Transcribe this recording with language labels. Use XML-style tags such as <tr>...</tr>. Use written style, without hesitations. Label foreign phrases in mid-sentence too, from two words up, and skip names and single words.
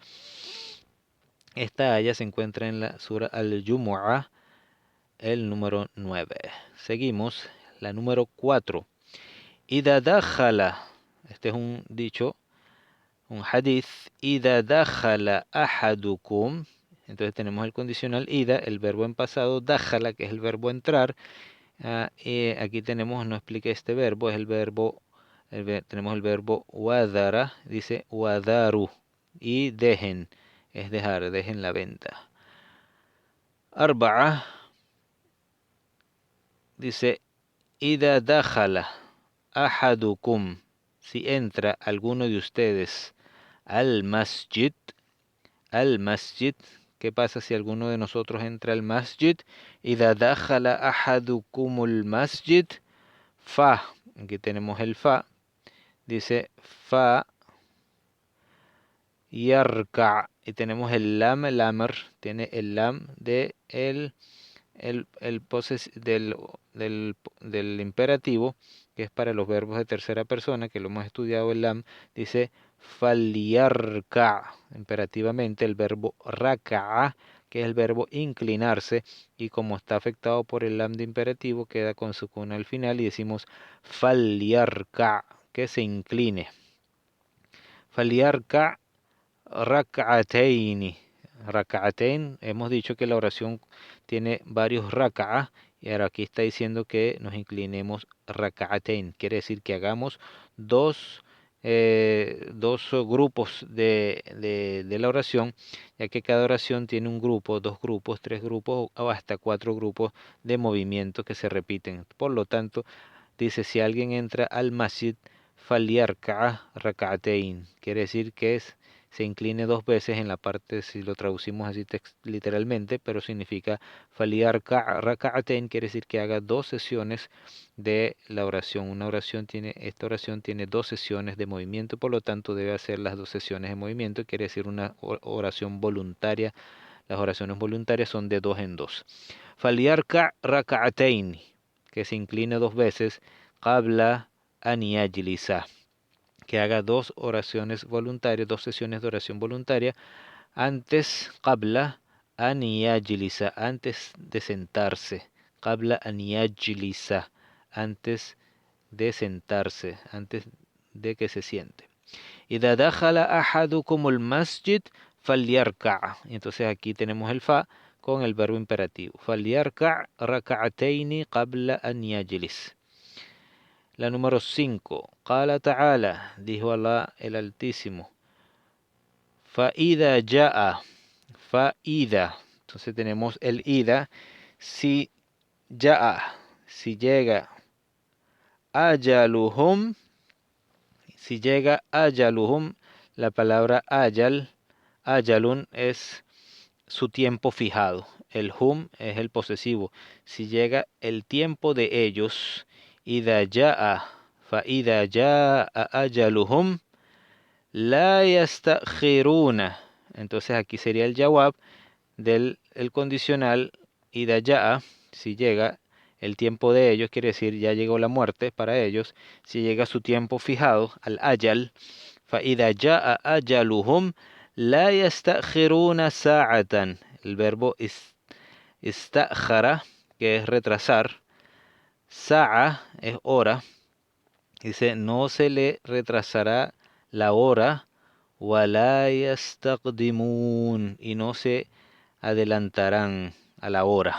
<es>Esta aya se encuentra en la Sura Al-Jumu'ah, el número 9. Seguimos, la número 4.</es> <ar>إذا دخل,</ar> <es>este es un dicho, un hadith.</es> <ar>إذا دخل أحدكم.</ar> <es>Entonces tenemos el condicional ida, el verbo en pasado, dakhala, que es el verbo entrar. Y aquí tenemos, no expliqué este verbo, es el verbo, tenemos el verbo wadara, dice wadaru, y dejen, es dejar, dejen la venta.</es> <ar>أربعة، dice إذا دخل أحدكم,</ar> <es>si entra alguno de ustedes al masjid, al masjid. ¿Qué pasa si alguno de nosotros entra al masjid?</es> <ar>إذا دخل أحدكم المسجد. Fa,</ar> <es>aquí tenemos el fa, dice</es> <ar>فيركع,</ar> <es>y tenemos el lam, el amr, tiene el lam de del imperativo, que es para los verbos de tercera persona, que lo hemos estudiado. El lam dice falyarka, imperativamente. El verbo raka'a, que es el verbo inclinarse, y como está afectado por el lam de imperativo, queda con sukun al final y decimos falyarka, que se incline.</es> <ar>فليركع ركعتين. Rak'atain,</ar> <es>hemos dicho que la oración tiene varios raka'ah, y ahora aquí está diciendo que nos inclinemos rak'atain. Quiere decir que hagamos dos grupos de la oración, ya que cada oración tiene un grupo, dos grupos, tres grupos o hasta cuatro grupos de movimientos que se repiten. Por lo tanto, dice, si alguien entra al masjid,</es> <ar>فليركع ركعتين.</ar> <es>Quiere decir que se incline dos veces en la parte, si lo traducimos así literalmente, pero significa</es> <ar>فليركع ركعتين,</ar> <es>quiere decir que haga dos sesiones de la oración. Esta oración tiene dos sesiones de movimiento, por lo tanto debe hacer las dos sesiones de movimiento, quiere decir una oración voluntaria. Las oraciones voluntarias son de dos en dos.</es> <ar>فليركع ركعتين,</ar> <es>que se incline dos veces,</es> <ar>قبل أن يجلس,</ar> <es>que haga dos oraciones voluntarias, dos sesiones de oración voluntaria antes,</es> <ar>قبل أن يجلس,</ar> <es>antes de sentarse,</es> <ar>قبل أن يجلس,</ar> <es>antes de sentarse, antes de que se siente.</es> <ar>إذا دخل أحدكم المسجد فليركع'.</ar> <es>Entonces aquí tenemos el fa con el verbo imperativo.</es> <ar>فليركع ركعتين قبل أن يجلس.</ar> <es>La número 5.</es> <ar>قال تعالى,</ar> <es>dijo Allah el Altísimo.</es> <ar>فإذا جاء. فإذا.</ar> <es>Entonces tenemos el ida. Si ja'a, si llega.</es> <ar>Ajaluhum.</ar> <es>Si llega ajaluhum, la palabra ajal, ajalun es su tiempo fijado. El hum es el posesivo. Si llega el tiempo de ellos,</es> <ar>إذا جاء، فإذا جاء أجلهم, لا يستأخرون.</ar> <es>Entonces aquí sería el jawab del el condicional</es> <ar>إذا جاء,</ar> <es>si llega el tiempo de ellos, quiere decir ya llegó la muerte para ellos. Si llega su tiempo fijado, al ajal,</es> <ar>فإذا جاء أجلهم، لا يستأخرون ساعة.</ar> <es>El verbo istakhara, que es retrasar. Sa'a es hora. Dice, no se le retrasará la hora.</es> <ar>ولا يستقدمون.</ar> <es>Y no se adelantarán a la hora.</es>